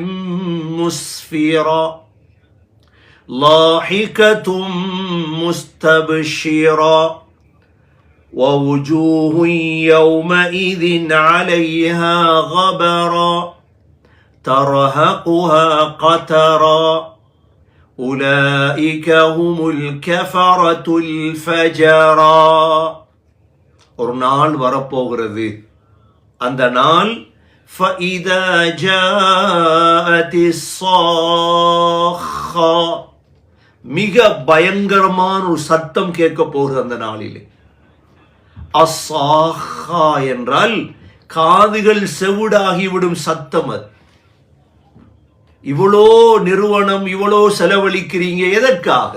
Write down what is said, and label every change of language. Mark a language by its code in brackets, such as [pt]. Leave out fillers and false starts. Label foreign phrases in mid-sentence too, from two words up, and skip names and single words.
[ar] مسفرة ضاحكة مستبشرة ووجوه يومئذ عليها غبرة ترهقها قترا أولئك هم الكفرة الفجرا. [ta] ஒரு நாள் வரப்போகிறது, அந்த நாள் [ar] فَإِذَا جَاءَتِ الصَّاخَّةُ, [ta] மிக பயங்கரமான ஒரு சத்தம் கேட்க போகிறது அந்த நாளிலே. அஸ்ஸாஹா என்றால் காதுகள் செவிடாகிவிடும் சத்தம். அது இவ்வளோ நிறுவனம், இவ்வளோ செலவழிக்கிறீங்க எதற்காக?